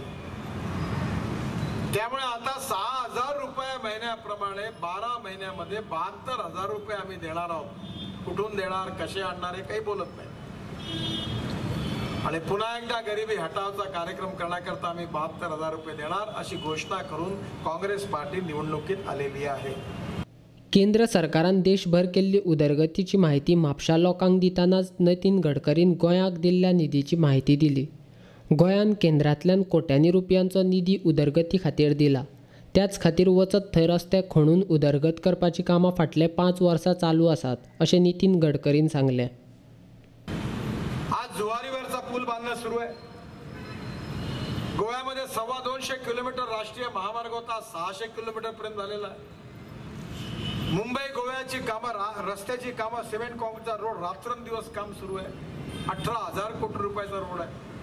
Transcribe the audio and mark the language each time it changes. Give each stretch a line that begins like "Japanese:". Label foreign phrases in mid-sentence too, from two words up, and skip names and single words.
Marathi: त्यामुळे आता 6000 रुपये महिन्याप्रमाणे 12 महिन्यामध्ये 72,000 रुपये आम्ही देणार आहोत। कुठून देणार, कसे आणणार हे काही बोलत नाही। आणि पुन्हा एकदा गरिबी हटावचा कार्यक्रम करण्याकरता आम्ही 72,000 रुपये देणार अशी घोषणा करून काँग्रेस पार्टी निवडणुकीत आलेली आहे।
Konkani: केंद्र सरकारान देशभर केल्ली उदरगतीची माहिती म्हापशा लोकांक दितानाच नितीन गडकरीन गोंयाक दिल्ल्या निधीची माहिती दिली। गोंयान केंद्रांतल्यान कोट्यांनी रुपयांचो निधी उदरगती खातीर दिला। त्याच खातीर वचत थंय रस्ते खणून उदरगत करपाची कामां फाटले 5 वर्सां चालू आसात, अशें नितीन गडकरीन सांगलें।
Marathi: आज जुवारीवरचा पूल बांधणं सुरू आहे। गोव्यामध्ये 250 किलोमीटर राष्ट्रीय महामार्ग होता, 600 किलोमीटर पर्यंत झालेला आहे। मुंबई गोव्याची कामं, रस्त्याची कामं, सिमेंट काँक्रीटचा रोड रात्रंदिवस काम सुरू आहे। 18,000 कोटी रुपयाचा रोड आहे।